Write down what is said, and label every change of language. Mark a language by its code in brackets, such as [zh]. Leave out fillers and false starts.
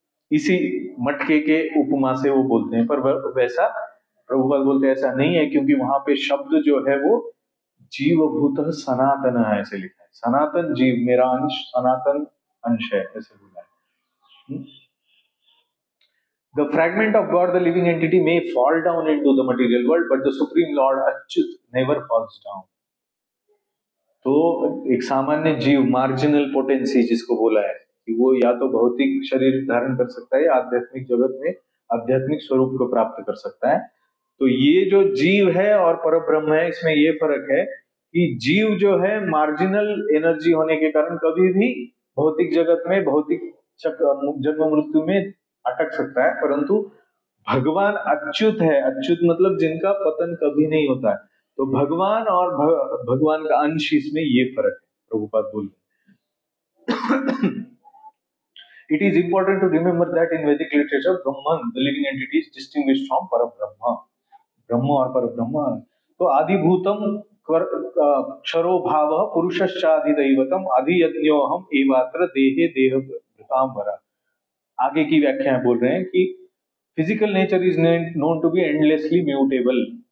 [hi] इसी मटके के उपमा से वो बोलते हैं. पर वैसा प्रभुपाद बोलते हैं ऐसा नहीं है, क्योंकि वहां पे शब्द जो है वो जीवभूत सनातन है ऐसे लिखा है. सनातन जीव, मेरा अंश सनातन अंश है ऐसे बोला है. [en] The fragment of God, the living entity, may fall down into the material world, but the Supreme Lord Achyut never falls down. [hi] तो एक सामान्य जीव, मार्जिनल पोटेंसी जिसको बोला है कि वो या तो भौतिक शरीर धारण कर सकता है या आध्यात्मिक जगत में आध्यात्मिक स्वरूप को प्राप्त कर सकता है। तो ये जो जीव है और परब्रह्म है, इसमें ये फर्क है कि जीव जो है मार्जिनल एनर्जी होने के कारण कभी भी भौतिक जगत में, भौतिक जन्म मृत्यु में अटक सकता है, परंतु भगवान अच्युत है। अच्युत मतलब जिनका पतन कभी नहीं होता है। तो भगवान और भगवान का अंश, इसमें ये फर्क है, प्रभुपाद बोल रहे। [en] It is important to remember that in Vedic literature, Brahman, the living entity, is distinguished from Parabrahma. [hi] ब्रह्म और परब्रह्म। [sa] तो आदिभूतम क्षरो भाव पुरुषश्चाधिदैवतम अधियज्ञोहम एवात्र देहे देहभृतांबरा। [hi] आगे की व्याख्या बोल रहे हैं कि [en] Physical nature is known to be endlessly mutable.